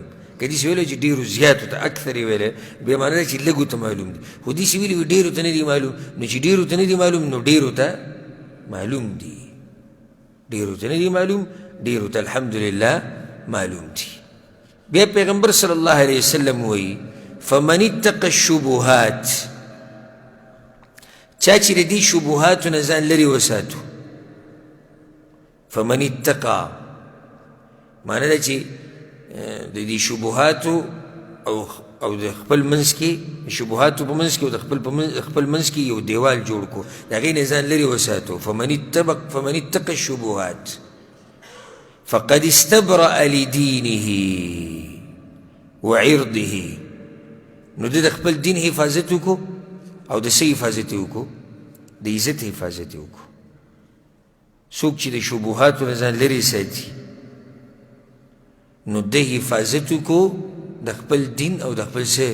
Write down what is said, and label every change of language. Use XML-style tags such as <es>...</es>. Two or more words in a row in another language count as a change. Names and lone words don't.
<ps>که داسې ویلی چې ډېرو زیاتو ته اکثر یې ویلی بیا معنی ده چې لږو ته معلوم دي. خو داسې ویلي وي ډېرو ته نه دي معلوم، نو چې ډېرو ته نه دي معلوم نو ډېرو ته معلوم دي. ډېرو ته نه دي معلوم، ډېرو ته الحمدلله معلوم دي. بیا پیغمبر</ps> <ar>صلی الله علیه وسلم</ar> <ps>وایي</ps> <ar>فمن اتقى الشبهات،</ar> <ps>چا چې د دې شبهاتو نه ځان لرې وساتو.</ps> <ar>فمن اتقى</ar> <ps>معنی ده چې د دې شبهاتو او د خپل منځ کې شبهاتو په منځ کې او د خپل منځ کې یو دیوال جوړ کړو، د هغې نه ځان لرې وساتو.</ps> <ar>فمن اتقى الشبهات فقد استبرأ لدينه وعرضه،</ar> <ps>نو د خپل دین حفاظت وکړو او د څه حفاظت یې وکړو؟ د عزت حفاظت یې وکړو. څوک چې د شبهاتو نه ځان لرې ساتي نو د حفاظت وکړو د خپل دین او د خپل څه؟</ps>